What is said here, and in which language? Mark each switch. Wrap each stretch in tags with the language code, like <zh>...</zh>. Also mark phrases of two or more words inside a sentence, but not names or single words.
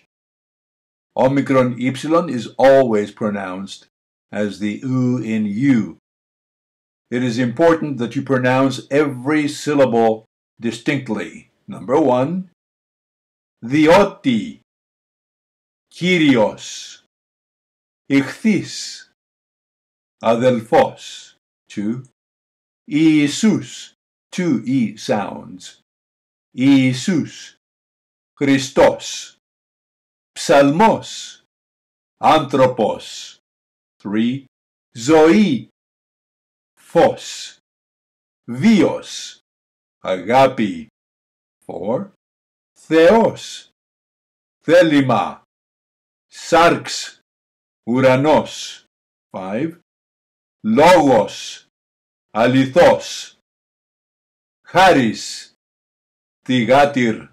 <en>Omicron epsilon is always pronounced as the U in U. It is important that you pronounce every syllable distinctly. Number 1,</en> <el>Διότι, Kyrios, Ιχθύς, Αδελφός.</el> <en>2, Iisus, 2 E sounds.</en> <el>Ιησούς, Χριστός, Ψαλμός, Άνθρωπος. 3, Ζωή, Φως, Βίος, αγάπη. 4. Θεός, θέλημα, σάρξ, ουρανός. 5. Λόγος, αληθώς, χάρις, θυγάτηρ.</el>